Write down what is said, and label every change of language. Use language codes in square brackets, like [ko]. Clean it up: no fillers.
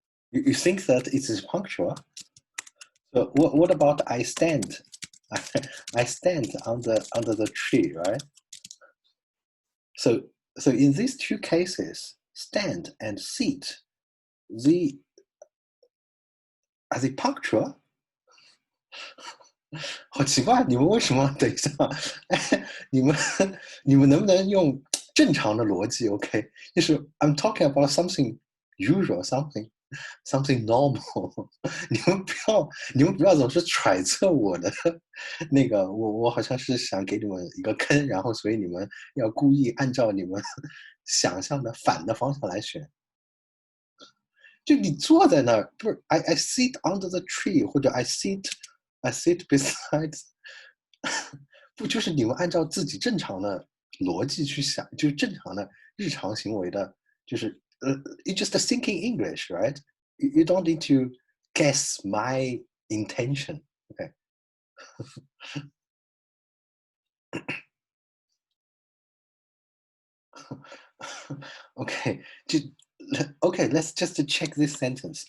[en] You think that it is punctual? So what about I stand? I stand under the tree, right? So in these two cases, stand and sit, are they punctual? [zh] 好奇怪，你们为什么？等一下，你们能不能用正常的逻辑 ？OK， 就是 [en] I'm talking about something usual, something normal [zh] 你们不要总是揣测我的那个，我好像是想给你们一个坑，然后所以你们要故意按照你们想象的反的方向来选。就你坐在那儿，不是 [en] I sit under the tree， [zh] 或者 [en] I sit beside， [zh] 不就是你们按照自己正常的逻辑去想，就是正常的日常行为的，就是 [en] you just thinking English, right? You don't need to guess my intention. Okay. Okay. Okay, let's just check this sentence.